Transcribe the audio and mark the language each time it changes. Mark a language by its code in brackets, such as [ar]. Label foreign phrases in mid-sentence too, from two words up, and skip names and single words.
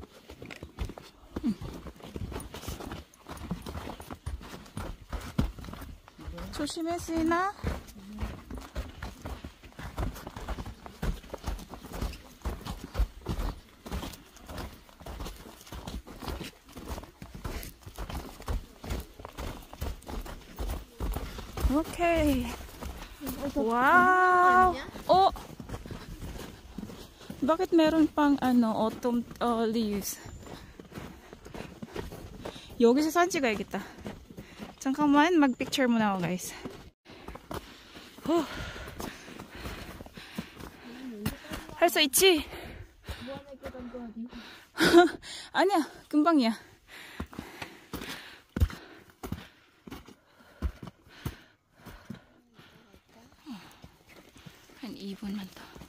[ko] 조심해, 수인아. 오케이. [tl] Wow! Oh! Bakit meron pang [en] autumn leaves? [ko] 여기서 사진 찍어야겠다. 잠깐만, [tl] mag-picture muna ako, guys. [ko] 할 수 있지? 아니야, 금방이야. 한 2분만 더.